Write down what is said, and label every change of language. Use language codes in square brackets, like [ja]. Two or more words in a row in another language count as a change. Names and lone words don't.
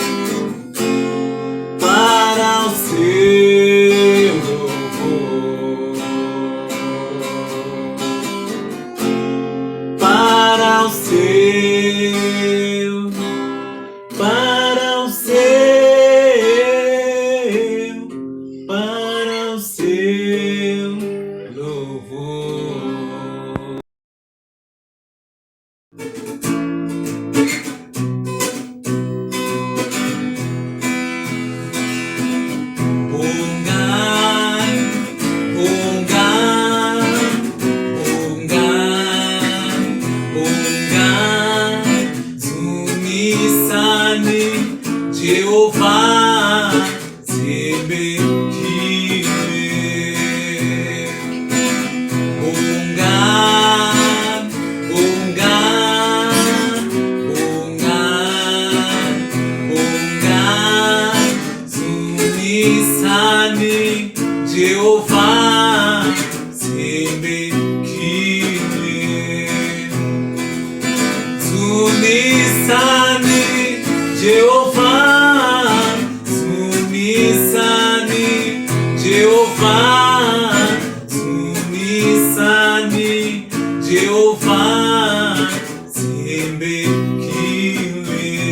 [pt] para o seu louvor, para o seu, para o seu, para o seu louvor. [ts] Ungai, ungai, ungai, ungai, Zunisani, Jehovah, Zebekile. Ungai, ungai, ungai, ungai, Zunisani, Jehovah, Zebekile. Zunisani, Jehovah, Zunisani, Jehovah, Zunisani, Jehovah, Zebekile.